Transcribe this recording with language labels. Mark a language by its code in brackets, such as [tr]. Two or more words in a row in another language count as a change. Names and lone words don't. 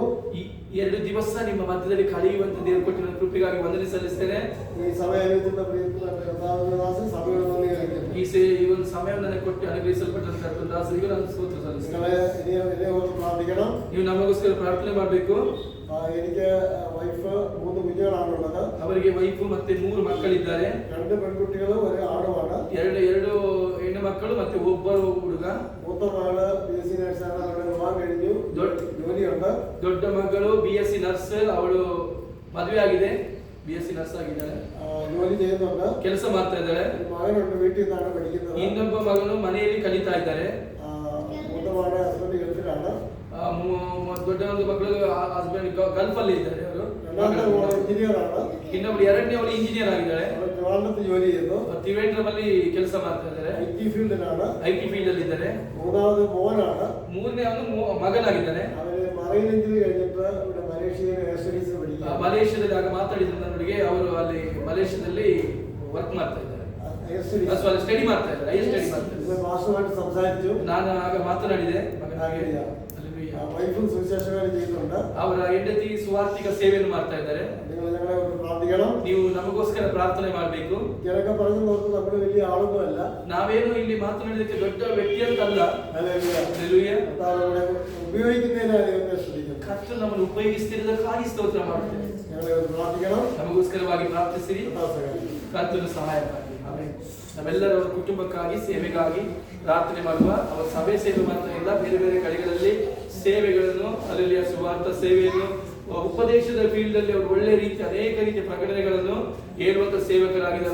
[kn] ಈ 2 ದಿವಸ ನಿಮ್ಮ ಮಧ್ಯದಲ್ಲಿ ಕಳೆಯುವಂತ ದೇವರು ಕೊಟ್ಟಿರುವ ಕೃಪೆಗಾಗಿ ವಂದನೆ ಸಲ್ಲಿಸ್ತೇನೆ. [ml] ഈ സഭയെ അനുവദിച്ച പ്രിയപ്പെട്ട കർത്താവിന്റെ ദാസൻ സഭയോട് നന്ദി അറിയിക്കുന്നു. [kn] ಈ ಒಂದು ಸಮಯವನ್ನು ನನಗೆ ಕೊಟ್ಟು ಅನುಗ್ರಹಿಸಲ್ಪಟ್ಟಂತ ದಾಸರಿಗೂ ನಾನು ಸ್ತೋತ್ರ ಸಲ್ಲಿಸ್ತೇನೆ. [ml] നിങ്ങളെ ഇനി എന്നെ ഓർത്ത് പ്രാർത്ഥിക്കണം. [kn] ನೀವು ನಮಗೋಸ್ಕರ ಪ್ರಾರ್ಥನೆ ಮಾಡಬೇಕು. [ml] എനിക്ക് വൈഫ് 3 കുഞ്ഞുങ്ങളാണുള്ളത്. [kn] ಅವರಿಗೆ ವೈಫು ಮತ್ತೆ 3 ಮಕ್ಕಳಿದ್ದಾರೆ. [ml] 2 പെൺകുട്ടികളും 1 ആണുമാണ്. [kn] ಎರಡು ಹೆಣ್ಣು ಮಕ್ಕಳು ಮತ್ತೆ ಒಬ್ಬರು ಹುಡುಗ. [ml] മൂത്ത മകള് BSc നഴ്സാണ്. അവരുടെ വിവാഹം കഴിഞ്ഞു, ജോലിയുണ്ട്. [kn] ದೊಡ್ಡ ಮಗಳು [en] BSc nurse, [kn] ಅವಳು ಮದುವೆ ಆಗಿದೆ, [en] BSc nurse [kn] ಆಗಿದ್ದಾಳೆ, [ml] ജോലി ചെയ്യുന്നുണ്ട്. [kn] ಕೆಲಸ ಮಾಡ್ತಾ ಇದ್ದಾಳೆ. [ml] മകനുണ്ട്, വീട്ടിൽ നിന്നാണ് പഠിക്കുന്നത്. [kn] ಇನ್ನೊಬ್ಬ ಮಗನು ಮನೆಯಲ್ಲಿ ಕಲಿತಾ ಇದ್ದಾರೆ. [ml] മൂത്ത മകളുടെ ഹസ്ബൻഡ് ഗൾഫിലാണ്. [kn] ದೊಡ್ಡ ಒಂದು ಮಕ್ಕಳು ಹಸ್ಬೆಂಡ್ ಗಲ್ಫ್ ಅಲ್ಲಿ ಇದ್ದಾರೆ ಅವರು. [ml] രണ്ടാമത്തെ മോള് എഞ്ചിനീയറാണ്. [kn] ಇನ್ನೊಬ್ಳು ಎರಡನೇ ಅವಳು ಇಂಜಿನಿಯರ್ ಆಗಿದ್ದಾಳೆ. [ml] അവർ ട്രിവാൻഡ്രത്ത് ജോലി ചെയ്യുന്നു. [kn] ತ್ರಿವೇಂದ್ರಮಲ್ಲಿ ಕೆಲಸ ಮಾಡ್ತಾ ಇದ್ದಾರೆ, [ml] IT ഫീൽഡിലാണ്. [en] IT field [kn] ಅಲ್ಲಿ ಇದ್ದಾರೆ. [ml] മൂന്നാമത് മോനാണ്. [kn] ಮೂರನೇ ಅವನು ಮಗನಾಗಿದ್ದಾನೆ. [ml] അവര് [en] marine engineer [ml] കഴിഞ്ഞിട്ട് ഇവിടെ മലേഷ്യയിൽ [en] air studies [ml] പഠിക്കുക. [kn] ಮಲೇಷ್ಯಾದಲ್ಲಿ ಆಗ ಮಾತಾಡಿದ ನನ್ನೊಟ್ಟಿಗೆ ಅವರು ಅಲ್ಲಿ ಮಲೇಷ್ಯಾದಲ್ಲಿ ವರ್ಕ್ ಮಾಡ್ತಾ ಇದ್ದಾರೆ, [en] air studies [kn] ಸ್ಟಡಿ ಮಾಡ್ತಾ ಇದ್ದಾರೆ, [en] higher study [kn] ಮಾಡ್ತಾ ಇದ್ದಾರೆ. [ml] മാസ്റ്ററുമായിട്ട് സംസാരിച്ചു. [kn] ನಾನು ಆಗ ಮಾತನಾಡಿದೆ ಮಗನಿಗೆ. [ml] വൈഫും സുവിശേഷകാര്യം ചെയ്യുന്നുണ്ട്. [kn] ಅವರ ಹೆಂಡತಿ ಸುವಾರ್ತಿಕ ಸೇವೆಯನ್ನು ಮಾಡ್ತಾ ಇದ್ದಾರೆ. [ml] നിങ്ങൾ ഞങ്ങളെ ഒന്ന് പ്രാർത്ഥിക്കണം. [kn] ನೀವು ನಮಗೋಸ್ಕರ ಪ್ರಾರ್ಥನೆ ಮಾಡಬೇಕು. [ml] ചിലൊക്കെ പറഞ്ഞു നോക്കും നമ്മൾ വലിയ ആളൊന്നും അല്ല. [kn] ನಾವೇನು ಇಲ್ಲಿ ಮಾತನಾಡಲಿಕ್ಕೆ ದೊಡ್ಡ ವ್ಯಕ್ತಿ ಅಂತಲ್ಲ. [ml] ഹല്ലേലൂയ. [kn] ಹಲ್ಲೆಲೂಯಾ. [ml] കർത്താവ് നമ്മളെ ഉപയോഗിക്കുന്നതിനായി ദൈവത്തെ സ്തുതിക്കുന്നു. [kn] ಕರ್ತನು ನಮ್ಮನ್ನು ಉಪಯೋಗಿಸುತ್ತಿರುವುದಕ್ಕಾಗಿ ಸ್ತೋತ್ರ ಮಾಡುತ್ತೇವೆ. [ml] ഞങ്ങളെ ഒന്ന് പ്രാർത്ഥിക്കണം. [kn] ನಮಗೋಸ್ಕರವಾಗಿ ಪ್ರಾರ್ಥಿಸಿರಿ, [ml] കർത്താവ് സഹായിക്കും. [kn] ಕರ್ತನು ಸಹಾಯ ಮಾಡಿ. ಆಮೆನ್. ನಾವೆಲ್ಲರ ಕುಟುಂಬಕ್ಕಾಗಿ ಸೇವೆಗಾಗಿ ಪ್ರಾರ್ಥನೆ ಮಾಡುವ. ಅವರ ಸಭೆ ಸೇವೆ ಮಾತ್ರ ಇಲ್ಲ, ಬೇರೆ ಬೇರೆ ಕಡೆಗಳಲ್ಲಿ ಸೇವೆಗಳನ್ನು, ಅಲ್ಲಿ ಸುವಾರ್ಥ ಸೇವೆಯನ್ನು, ಉಪದೇಶದ ಫೀಲ್ಡ್ ಅಲ್ಲಿ ಅವರು ಒಳ್ಳೆ ರೀತಿ ಅನೇಕ ರೀತಿಯ ಪ್ರಕಟಣೆಗಳನ್ನು ಹೇಳುವಂತ ಸೇವಕರಾಗಿದ್ದಾರೆ.